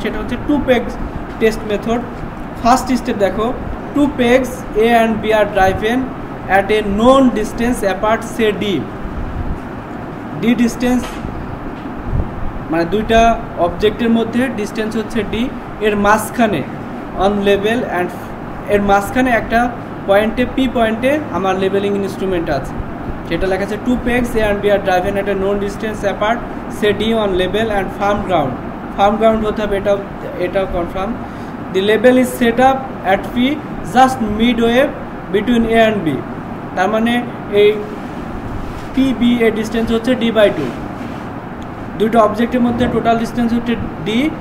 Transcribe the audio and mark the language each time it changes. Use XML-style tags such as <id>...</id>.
<bn>সেটা হচ্ছে</bn> <en>2 pegs test method. First step দেখো, 2 pegs A and B are driven at a known distance apart, say D</en> <bn>distance মানে দুইটা অবজেক্টের মধ্যে ডিস্টেন্স হচ্ছে D, এর মাঝখানে অন লেভেল অ্যান্ড এর মাঝখানে একটা পয়েন্টে পি পয়েন্টে আমার লেভেলিং ইনস্ট্রুমেন্ট আছে, সেটা লেখা আছে</bn> <en>2 pegs A and B are driven at a known distance apart, say D on level and firm ground.</en> <bn>Firm ground হতে হবে, এটাও confirm.</bn> <en>The label is set up at P just midway between A and B,</en> <bn>তার মানে এই P B এর distance হচ্ছে D/2, দুটো অবজেক্টের মধ্যে টোটাল ডিস্টেন্স হচ্ছে ডি।</bn>